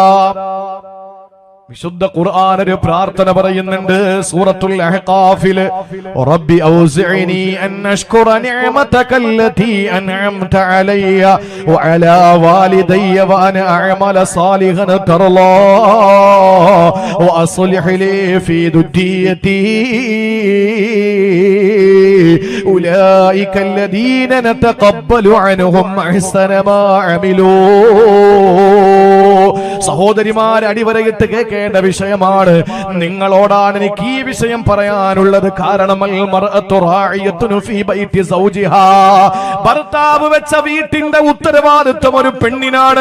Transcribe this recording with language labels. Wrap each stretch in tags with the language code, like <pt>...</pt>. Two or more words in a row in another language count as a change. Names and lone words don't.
<ml>വിശുദ്ധ ഖുർആൻ ഒരു പ്രാർത്ഥന പറയുന്നുണ്ട് സൂറത്തുൽ അഹ്ഖാഫിൽ,</ml> <ar>رب أوزعني أن أشكر نعمتك التي أنعمت علي وعلى والدي وأن أعمل صالحا ترضاه وأصلح لي في ذريتي أولئك الذين نتقبل عنهم احسن ما عملوا.</ar> <ml>സഹോദരിമാരെ, അടിവരയിട്ട് കേൾക്കേണ്ട വിഷയമാണ്. നിങ്ങളോടാണ് എനിക്ക് ഈ വിഷയം പറയാനുള്ളത്. കാരണം ഭർത്താവ് വെച്ച വീട്ടിന്റെ ഉത്തരവാദിത്വം ഒരു പെണ്ണിനാണ്.</ml>